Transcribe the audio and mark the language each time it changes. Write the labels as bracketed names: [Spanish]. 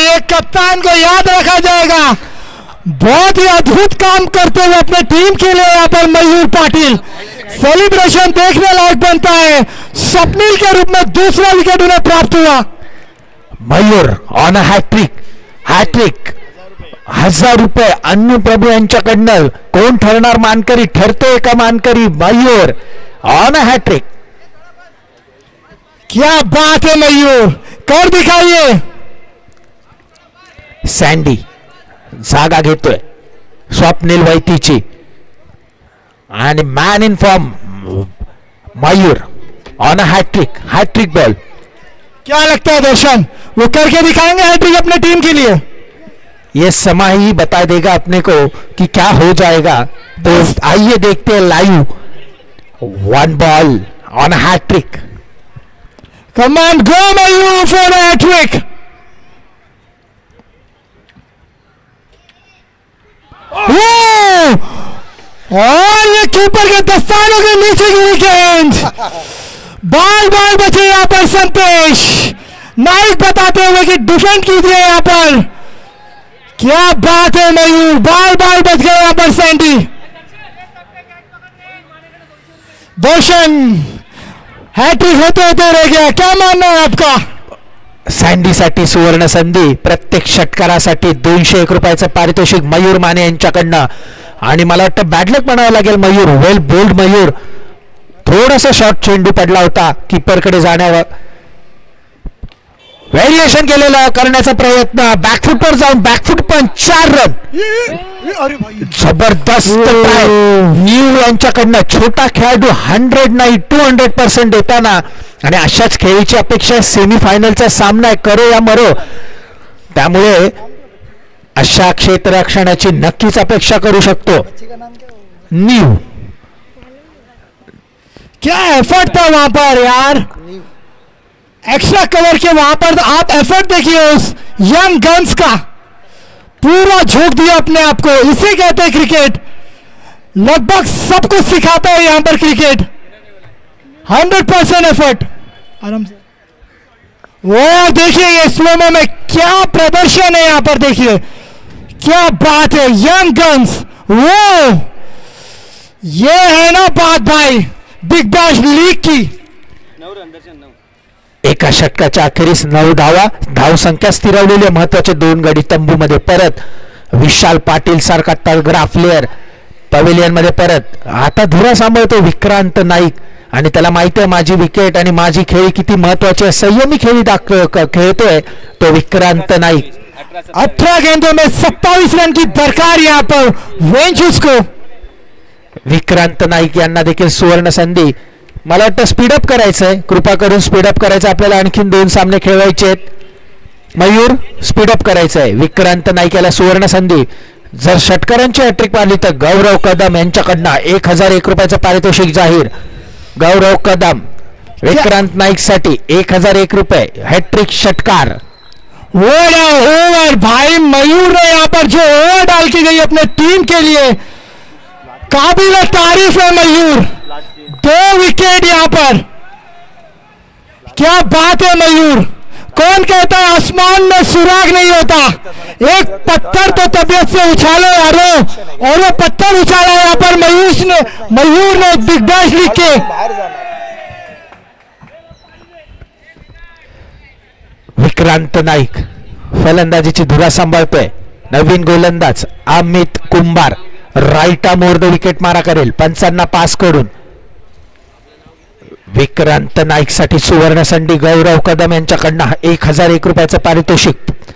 [Hindi] ये कप्तान को याद रखा जाएगा. बहुत ही अद्भुत काम करते हुए अपने टीम के लिए यहाँ पर मयूर पाटिल. सेलिब्रेशन देखने लायक बनता है. स्वप्नील के रूप में दूसरा विकेट उन्हें प्राप्त हुआ. [English] Mayur on a hat-trick. [Marathi] 1000 रुपये अन्नू प्रभू यांच्याकडनं. कोण ठरणार मानकरी. ठरतोय का मानकरी. [English] Mayur on a hattrick. [Hindi] क्या बात है मयूर. कर दिखाइए. [Marathi] सँडी जागा घेतोय स्वप्नील वैतीची आणि [English] Man in form Mayur on a hattrick ball. [Hindi] क्या लगता है दर्शन वो करके दिखाएंगे हैट्रिक अपने टीम के लिए. ये समय ही बता देगा अपने को कि क्या हो जाएगा. तो आइए देखते हैं live. [English] 1 ball on a hat-trick. Come on, go Mayur for a hat-trick. [Hindi] और ये कीपर के दस्तानों के नीचे गिरी गेंद. बाल बचे यहाँ पर संतेश. नाइक बताते हुए कि डिफेंड कीजिए यहाँ पर. क्या बात है मयूर. बाल बच गए यहाँ पर सैंडी. दर्शन हैट्रिक होते रह गया. क्या मानना है आपका. [Marathi] सँडीसाठी सुवर्ण संधी. प्रत्येक षटकारासाठी 201 रुपयाचं पारितोषिक मयूर माने यांच्याकडनं. आणि मला वाटतं बॅडलक म्हणावं लागेल मयूर. [English] Well bowled Mayur. [Marathi] थोडासा शॉर्ट चेंडू पडला होता कीपरकडे जाण्यावर. व्हेरिएशन केलेला करण्याचा प्रयत्न. बॅकफुटवर जाऊन बॅकफुट पण 4 रन. जबरदस्त ट्राय न्यू यांच्याकडनं. छोटा खेळाडू 100 नाही 200% देताना. आणि अशाच खेळीची अपेक्षा सेमीफायनलचा सामना आहे. करो या मरो. त्यामुळे अशा क्षेत्ररक्षणाची नक्कीच अपेक्षा करू शकतो न्यू. [Hindi] क्या एफर्ट था वहां पर यार. एक्स्ट्रा कवर के वहां पर आप एफर्ट देखिए उस यंग गन्स का, पूरा झोंक दिया अपने आप को। इसे कहते हैं क्रिकेट, लगभग सब कुछ सिखाता है यहां पर क्रिकेट। 100% एफर्ट। आराम से वो देखिए ये स्लोमो में क्या प्रदर्शन है यहां पर, देखिए क्या बात है। यंग गन्स, वो ये है ना बात भाई बिग बैश लीग की। [Marathi] एका षटकाच्या अखेरीस 9 धावा, धावसंख्या स्थिरवलेले महत्वाचे 2 गडी तंबूमध्ये परत। विशाल पाटील सारखा तगडा प्लेयर पवेलियन मध्ये परत। आता धुरा सांभाळतो विक्रांत नाईक आणि त्याला माहिती आहे माझी विकेट आणि माझी खेळी किती महत्वाची आहे। संयमी खेळी खेळतोय तो विक्रांत नाईक। [Hindi] 18 गेंदों में 27 रन की दरकार यहां पर वेंचुस को। [Marathi] विक्रांत नाईक यांना देखील सुवर्ण संधी। मला वाटतं स्पीडअप करायचंय, कृपा करून स्पीडअप करायचं, आपल्याला आणखीन 2 सामने खेळवायचे आहेत। मयूर स्पीडअप करायचंय। विक्रांत नाईक याला सुवर्ण संधी। जर षटकारांची हॅट्रिक मारली तर गौरव कदम यांच्याकडनं 1001 रुपयाचं पारितोषिक जाहीर। गौरव कदम विक्रांत नाईक साठी 1001 रुपये हॅट्रिक षटकार। [Hindi] ओवर भाई मयूर ने यहाँ पर जो ओवर डाल की गई अपने टीम के लिए, काबिल तारीफ है मयूर। 2 विकेट यहाँ पर, क्या बात है मयूर। कौन कहता है आसमान में सुराग नहीं होता, एक पत्थर तो तबीयत से उछालो यारो, और वो पत्थर उछाला यहाँ पर मयूर ने बिग बैश लीग के। [Marathi] विक्रांत नाईक फलंदाजीची धुरा सांभाळतोय। नवीन गोलंदाज अमित कुंभार [English] right arm over the wicket [Marathi] मारा करेल पंचांना पास करून। विक्रांत नाईक साठी सुवर्ण संधी गौरव कदम यांच्याकडनं 1001 रुपयाचं पारितोषिक।